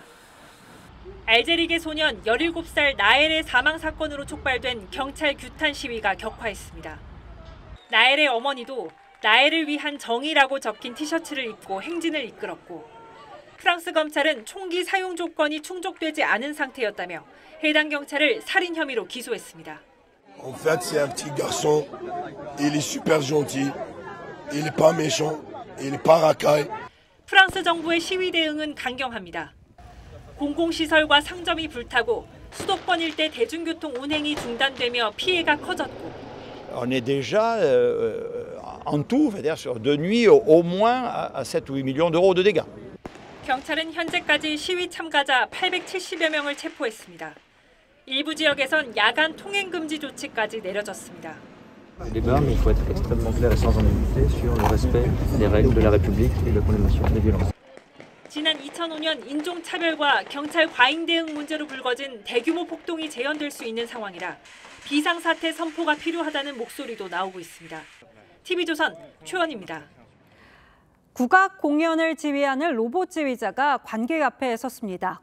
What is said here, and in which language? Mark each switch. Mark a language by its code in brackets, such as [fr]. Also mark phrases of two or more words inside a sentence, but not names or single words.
[ko] 알제리계 소년 17살 나엘의 사망 사건으로 촉발된 경찰 규탄 시위가 격화했습니다. 나엘의 어머니도 나엘을 위한 정의라고 적힌 티셔츠를 입고 행진을 이끌었고, 프랑스 검찰은 총기 사용 조건이 충족되지 않은 상태였다며 해당 경찰을 살인 혐의로 기소했습니다. [fr] En fait, c'est un petit garçon. Il est super gentil. Il est pas méchant. Il est pas racaille. [ko] 프랑스 정부의 시위 대응은 강경합니다. 공공시설과 상점이 불타고 수도권 일대 대중교통 운행이 중단되며 피해가 커졌고. [fr] On est déjà en tout, sur 2 nuits au moins à 7 ou 8 millions d'euros de dégâts. [ko] 경찰은 현재까지 시위 참가자 870여 명을 체포했습니다. 일부 지역에선 야간 통행 금지 조치까지 내려졌습니다. [fr] débat, mais il faut être extrêmement clair et sans ambiguïté sur le respect des règles de la République et la condamnation des violences. [ko] 지난 2005년 인종차별과 경찰 과잉 대응 문제로 불거진 대규모 폭동이 재현될 수 있는 상황이라 비상사태 선포가 필요하다는 목소리도 나오고 있습니다. TV조선 최원입니다. 국악 공연을 지휘하는 로봇 지휘자가 관객 앞에 섰습니다.